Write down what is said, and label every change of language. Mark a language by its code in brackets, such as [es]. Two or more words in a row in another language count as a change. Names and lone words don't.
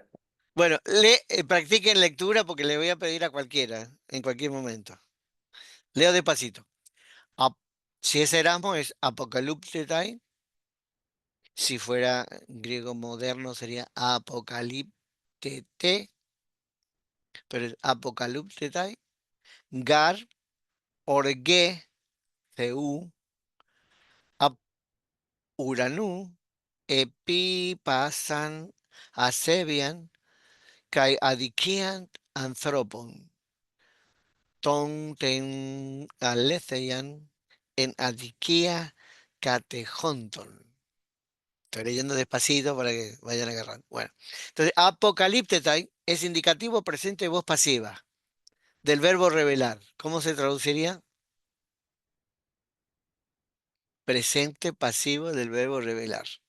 [es] Bueno, practiquen lectura porque le voy a pedir a cualquiera, en cualquier momento. Leo despacito. Ap- si es Erasmo, es Apocalyptetai. Si fuera griego moderno, sería Apocaliptete, pero es Apocalyptetai. [el] γὰρ, ὀργὴ, θεοῦ, ἀπ' οὐρανοῦ, ἐπὶ, πᾶσαν, ἀσέβειαν, καὶ ἀδικίαν, ἀνθρώπων. τῶν τὴν ἀλήθειαν ἐν ἀδικίᾳ κατεχόντων. [es] Estoy leyendo despacito para que vayan agarrando. Bueno, entonces, apocaliptetai es indicativo presente de voz pasiva del verbo revelar. ¿Cómo se traduciría? Presente pasivo del verbo revelar.